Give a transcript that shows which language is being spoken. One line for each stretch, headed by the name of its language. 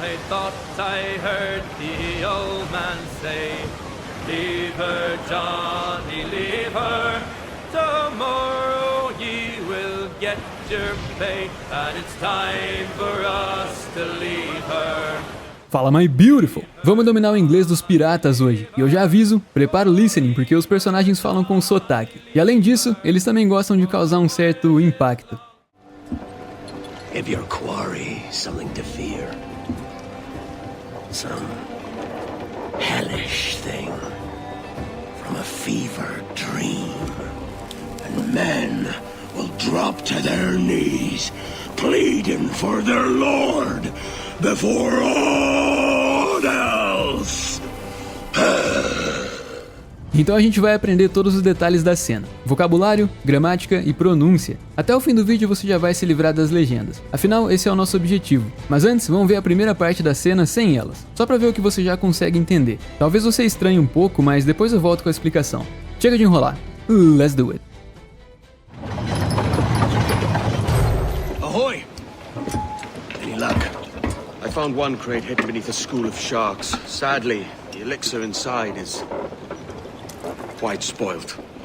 English: thought I heard the old man say, leave her, Johnny, leave her. Tomorrow ye will get your pay, and it's time for us to leave her.
Portuguese: Fala,
English: my beautiful!
Portuguese: Vamos dominar o inglês dos piratas hoje. E eu já aviso, prepara o listening, porque os personagens falam com sotaque. E além disso, eles também gostam de causar um certo impacto. Give your quarry something to fear. Some hellish thing from a fever dream. And men will drop to their knees, pleading for their lord before all else. Então a gente vai aprender todos os detalhes da cena, vocabulário, gramática e pronúncia. Até o fim do vídeo você já vai se livrar das legendas, afinal esse é o nosso objetivo. Mas antes, vamos ver a primeira parte da cena sem elas, só pra ver o que você já consegue entender. Talvez você estranhe um pouco, mas depois eu volto com a explicação. Chega de enrolar,
English: let's do it. Ahoy! Any luck? I found one crate hidden beneath a school of sharks. Sadly, the elixir inside is quite spoiled.